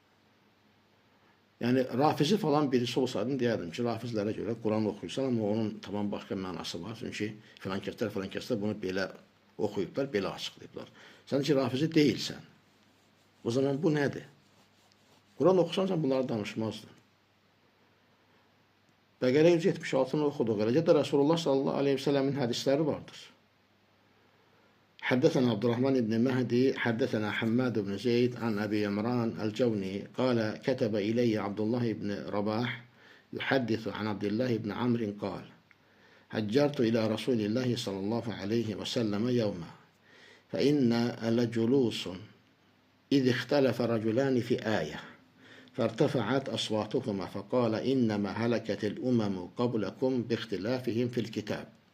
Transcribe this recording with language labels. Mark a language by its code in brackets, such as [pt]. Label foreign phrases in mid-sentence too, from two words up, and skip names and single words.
[az] Yəni, rafizi falan birisi olsaydım, deyərdim ki, rafizlərə görə Quran oxuyursan, amma onun tamam başqa mənası var. Çünki filan kəslər bunu belə oxuyublar, belə açıqlayıblar. Sən ki, rafizi deyilsən. O zaman bu nədir? Quran oxusan, sən bunları danışmazdın. Bəqərə 176-nı oxuduq. Eləcə də Resulullah [ar] صلى الله عليه وسلم [az] hədisləri vardır. [ar] حدثنا عبد الرحمن بن مهدي حدثنا حماد بن زيد عن أبي عمران الجوني قال كتب إلي عبد الله بن رباح يحدث عن عبد الله بن عمرو قال هجرت إلى رسول الله صلى الله عليه وسلم يوما فإن لجلوس إذ اختلف رجلان في آية فارتفعت أصواتهما فقال إنما هلكت الأمم قبلكم باختلافهم في الكتاب.